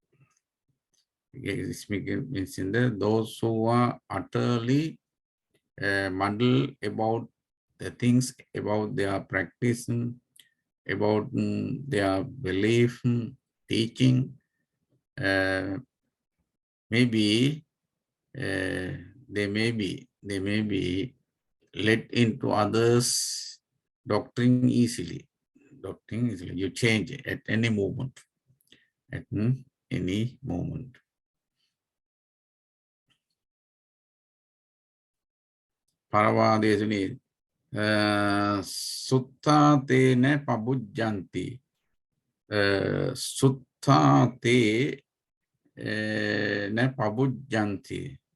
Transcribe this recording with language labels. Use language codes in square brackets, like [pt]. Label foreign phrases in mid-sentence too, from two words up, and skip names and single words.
[en] This means in there, those who are utterly muddled about the things, about their practice, about their belief, teaching, maybe they may be led into others' doctrine easily. You change it at any moment. At any moment. [pi] Paravadesuni Sutta te ne pabujjanti. Sutta te ne pabujjanti.